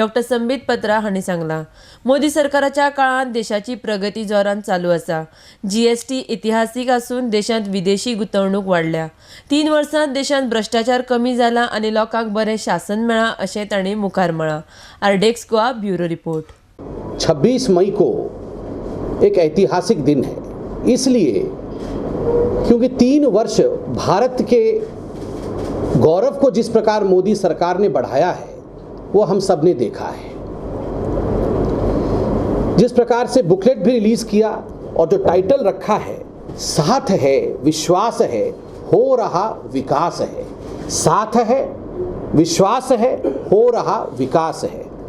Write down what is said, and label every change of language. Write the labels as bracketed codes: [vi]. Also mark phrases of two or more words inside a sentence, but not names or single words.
[kok] संबित पत्रा हांणी सांगलां। मोदी सरकाराच्या काळात देशाची प्रगती जोरान चालू आसा। जीएसटी इतिहासीक आसून देशांत विदेशी गुंतवणूक वाडल्या। 3 वर्सांत देशांत भ्रष्टाचार कमी जाला आनी लोकांक बरें शासन मेळ्ळां अशें तांणी मुखार म्हळां। आरडेक्स गोवा [en] bureau report. [hi] 26 मई को एक ऐतिहासिक दिन है, इसलिए क्योंकि 3 वर्ष भारत के गौरव को जिस प्रकार मोदी सरकार ने बढ़ाया है वो हम सब ने देखा है। जिस प्रकार से बुकलेट भी रिलीज किया और जो टाइटल रखा है, साथ है विश्वास है हो रहा विकास है, साथ है विश्वास है हो रहा विकास है।